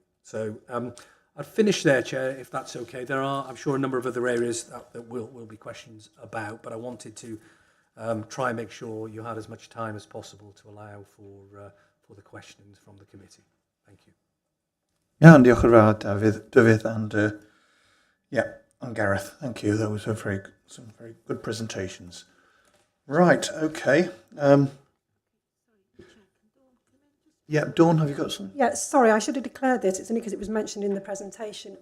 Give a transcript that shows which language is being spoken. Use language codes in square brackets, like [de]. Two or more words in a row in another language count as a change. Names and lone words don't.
[en] So I'd finish there, Chair, if that's okay. There are, I'm sure, a number of other areas that will be questions about, but I wanted to try and make sure you had as much time as possible to allow for the questions from the committee. Thank you. Yeah, and [cy] diolch yn fawr, [en] David, and Gareth. Thank you. Those were some very good presentations. Right, okay. Dawn, have you got some? Yeah, sorry, I should have declared this. It's only because it was mentioned in the presentation.